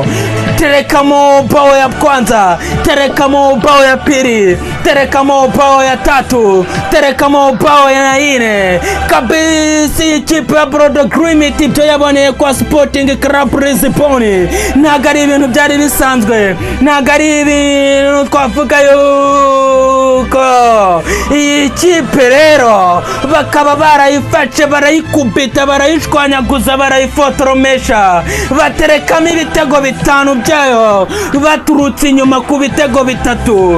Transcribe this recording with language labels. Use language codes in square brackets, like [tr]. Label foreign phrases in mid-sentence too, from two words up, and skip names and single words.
[sw] Terekamo bao ya kwanza, terekamo bao ya pili, terekamo bao ya tatu, terekamo bao ya nne kabisa. [rw] Ikipe ya Bodo Glimt ibyo yaboneye kwa Sporting Club Lisbon ntabwo ari ibintu byari bisanzwe, ntabwo ari ibintu twavuga yuko iyi kipe rero bakaba barayifashe, barayikubita, barayishwanyaguza, barayifotoromesha, baterekamo ibitego 5 byayo baturutse inyuma ku bitego 3.